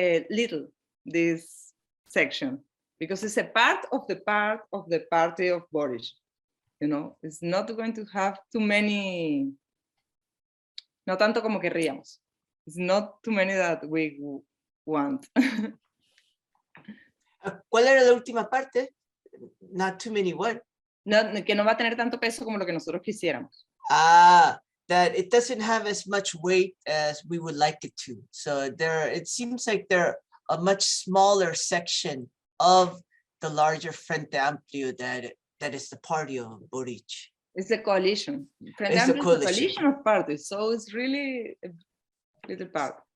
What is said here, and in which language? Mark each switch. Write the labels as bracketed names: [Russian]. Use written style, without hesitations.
[English] little, this section, because it's a part of the party of Boric, It's not going to have too many, no tanto como querríamos. It's not too many that we want. [Spanish] ¿Cuál era la última parte? [English] Not too many what? [Spanish] No, que no va a tener tanto peso como lo que nosotros quisiéramos. [English] That it doesn't have as much weight as we would like it to. So it seems like they're a much smaller section of the larger Frente Amplio that is the party of Boric. It's a coalition. Frente Amplio is a coalition of parties, so it's really a little part.